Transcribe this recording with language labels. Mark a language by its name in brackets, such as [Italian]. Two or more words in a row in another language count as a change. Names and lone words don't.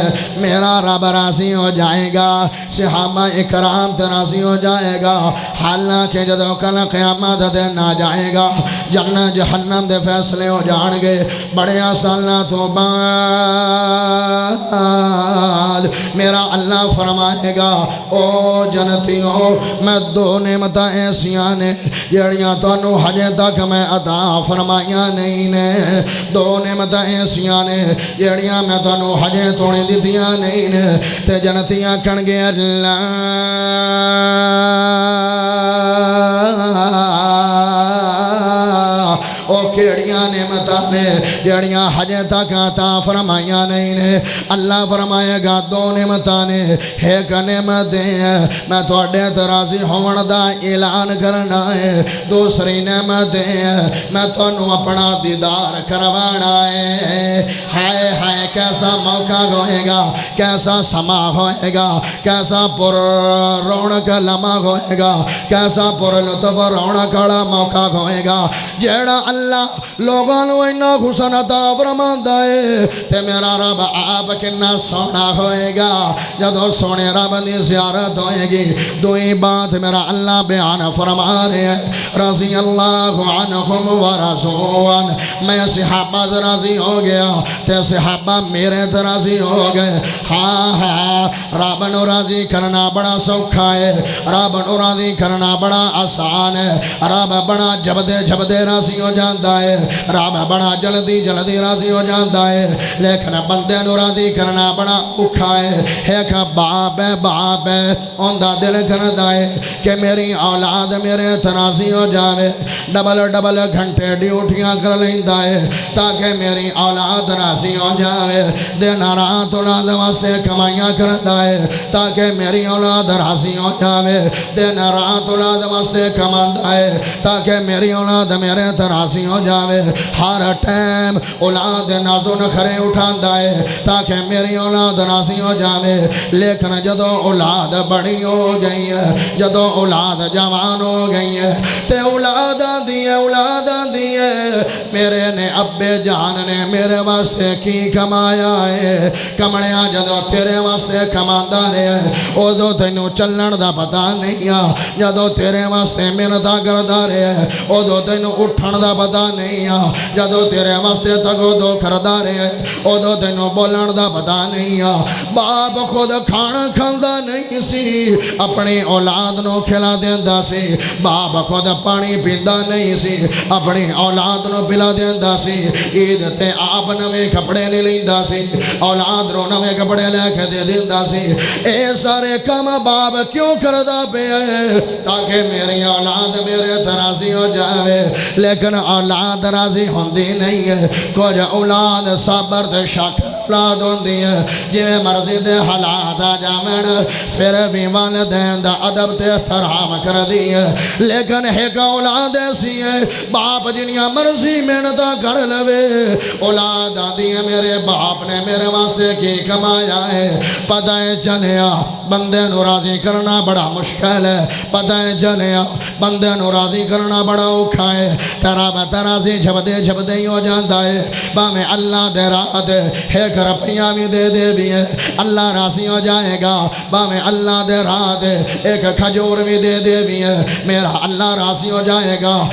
[Punjabi] میرا رب راضی ہو جائے گا، صحابہ اکرام تے راضی ہو جائے گا، حالانکہ جدو کل قیامت دن آ جائے گا، جنت جہنم دے فیصلے ہو جان گے، بڑے سالاں تو بعد میرا اللہ فرمائے گا، او جنتیوں میں 2 نعمتاں ایسیاں نے جڑیاں تانوں ہجے تک میں عطا فرمائیاں نہیں نے، 2 نعمتاں ایسیاں نے جڑیاں میں تانوں ہجے توڑی دتیاں نہیں نے۔ تے جنتیاں کہن گے اللہ او کیڑیاں نعمتاں نے جڑیاں ہجے تک عطا فرمائیاں نہیں نے۔ اللہ فرمائے گا 2 نعمتاں نے، ایک نعمت ہے میں تواڈے تے راضی ہون دا اعلان کرنا ہے، دوسری نعمت ہے میں تانوں اپنا دیدار کروانا ہے۔ ہائے ہائے کیسا موقع ہوئے گا، کیسا سما ہوئے گا، کیسا پر رونق لمحہ ہوئے گا، کیسا پر لطف رونق والا موقع ہوئے گا جیڑا اللہ لوگوں نو اینا حسن عطا فرماندا ہے تے میرا رب آپ کنا سونا ہوئے گا جدو سونے رب دی زیارت ہوئے گی۔ دوئی بات میرا اللہ بیان فرما رہے ہیں [Arabic] رضی اللہ عنہم ورضوان، [Punjabi] میں صحابہ سے راضی ہو گیا تے صحابہ میرے تے راضی ہو گئے۔ ہاں ہاں رب نو راضی کرنا بڑا سوکھا ہے، رب نو راضی کرنا بڑا آسان ہے، رب بڑا جبدے راضی ہو جاتا ہے، رب بڑا جلدی راضی ہو جاتا ہے، لیکن بندے نو راضی کرنا بڑا اوکھا ہے۔ ایک باپ ہے اوندا دل کردا ہے کہ میری اولاد میرے تے راضی ہو جاوے، ڈبل گھنٹے ڈیوٹیاں کر لیندا ہے تاکہ میری اولاد راضی ہو جاوے، دن رات اولاد واسطے کمائیاں کردا ہے تاکہ میری اولاد راضی ہو جاوے، دن رات اولاد واسطے کماندا ہے تاکہ میری اولاد میرے تے راضی ہو جاوے، ہر ٹائم اولاد نازو نخرے اٹھاندا ہے تاکہ میری اولاد راضی ہو جاوے۔ لیکن جدو اولاد بڑی ہو گئی ہے، جدو اولاد جوان ہو گئی ہے تے اولاد آندی ہے میرے نے ابے جان نے میرے واسطے کی کمایا ہے، کمڑیاں جدو تیرے واسطے کماندا رہے ادو تینوں چلن دا پتہ نہیں آ، جدو تیرے واسطے محنتاں کردا رہے ادو تینوں اٹھن دا پتہ نہیں آ، جدو تیرے واسطے تگو دو کردا رہے ادو تینوں بولن دا پتہ نہیں آ۔ باپ خود کھانا کھاندا نہیں سی، اپنی اولاد نو کھلا دیندا سی، باپ خود پانی پیندا نہیں سی، اپنی اولاد نو پلا دیندا سی، عید تے آپ نویں کپڑے نہیں لیندا سی، اولاد نو نویں کپڑے لے کے دے دیندا سی۔ اے سارے کام باپ کیوں کردا پیا ہے؟ تاکہ میری اولاد میرے تے راضی ہو جاوے، لیکن اولاد راضی ہوندی نہیں ہے۔ کچھ اولاد صبر تے شکر اولاد ہوندی ہے، جویں مرضی دے حالات آ جاون پھر بھی والدین دا ادب تے احترام کر دی ہے، لیکن ایک اولاد ایسی ہے باپ جنیاں مرضی محنتاں کر لوے، اولاد آندی ہے میرے باپ نے میرے واسطے کی کمایا ہے، پتہ چلیا بندے نو راضی کرنا بڑا مشکل ہے، پتہ چلیا بندے نو راضی کرنا بڑا اوکھا ہے، تیرا راضی جھبدے ہی ہو جاتا ہے، باویں اللہ دے راہ دے ایک روپیہ بھی دے بھی ہے اللہ راضی ہو جائے گا، باویں اللہ دے راہ دے ایک کھجور بھی دے بھی ہے میرا اللہ راضی ہو جائے گا۔